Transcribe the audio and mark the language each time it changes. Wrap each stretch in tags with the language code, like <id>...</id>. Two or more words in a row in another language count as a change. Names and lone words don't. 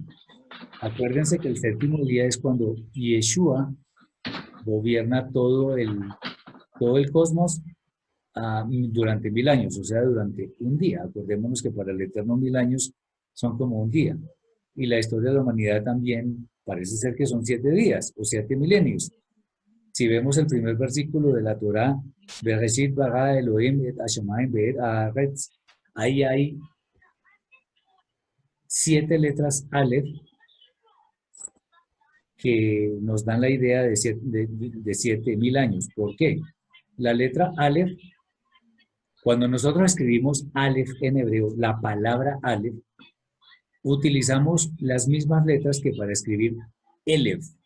<es>Acuérdense que el 7º día es cuando Yeshua gobierna todo el cosmos durante 1000 años, o sea, durante un día. Acordémonos que para el Eterno 1000 años son como un día. Y la historia de la humanidad también parece ser que son 7 días o 7 milenios. Si vemos el primer versículo de la Torá,</es> <he>בראשית ברא אלהים את השמים ואת הארץ,</he> <es>ahí hay 7 letras Aleph que nos dan la idea de 7000 años. ¿Por qué? La letra Aleph, cuando nosotros escribimos Aleph en hebreo, la palabra Aleph, utilizamos las mismas letras que para escribir Elef.</es>